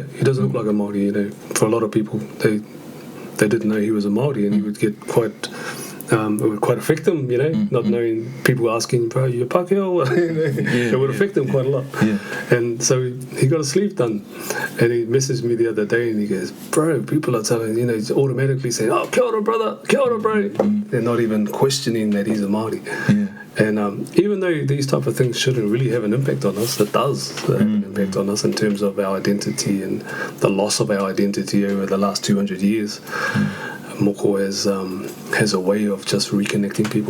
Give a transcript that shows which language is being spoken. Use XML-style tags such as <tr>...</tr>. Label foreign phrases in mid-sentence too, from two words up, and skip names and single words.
<en>He doesn't look like a Māori. For a lot of people, they didn't know he was a Māori, and he would get quite. It would quite affect them, not knowing, people asking, bro, you're Pākehā? It would affect them quite a lot. And so he got a sleeve done, and he messaged me the other day, and he goes, bro, people are telling, he's automatically saying,</en> <mi>oh, kia ora, brother, kia ora,</mi> <en>bro. They're not even questioning that he's a Māori. And even though these type of things shouldn't really have an impact on us, it does have an impact on us in terms of our identity and the loss of our identity over the last 200 years. Moko has a way of just reconnecting people.</en>